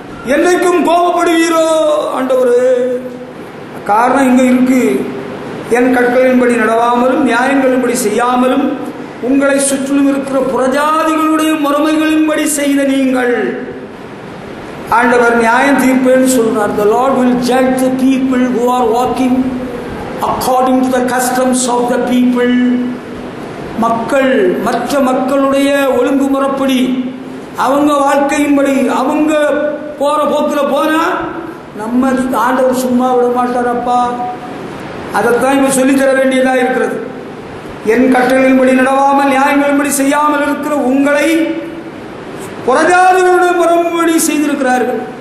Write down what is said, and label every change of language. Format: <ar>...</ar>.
<ta>என்னைக்கும் கோபப்படுவீரோ ஆண்டவர். காரணம் இங்க இருக்கு. என் கட்டளையின்படி நடவாமலும் நியாயங்களின்படி செய்யாமலும் உங்களை சுற்றிலும் இருக்கிற புறஜாதிகளுடைய முறைமைகளின்படி செய்த நீங்கள். ஆண்டவர் நியாயம் தீர்ப்பேன்னு சொல்றார்.</ta> <en>The Lord will judge the people who are walking according to the customs of the people.</en> <ta>மக்கள் மற்ற மக்களுடைய ஒழுங்குமுறைப்படி அவங்க வாழ்க்கையின்படி அவங்க போற போக்கில் போனா நம்ம ஆண்டவர் சும்மா விட மாட்டாரப்பா. அதைத்தான் இவன் சொல்லித்தர வேண்டியதாக இருக்கிறது. என் கட்டளையின்படி நடவாமல் நியாயங்களின்படி செய்யாமல் இருக்கிற உங்களை புறஜாதிகளுடைய முறைப்படி செய்திருக்கிறார்கள்.</ta>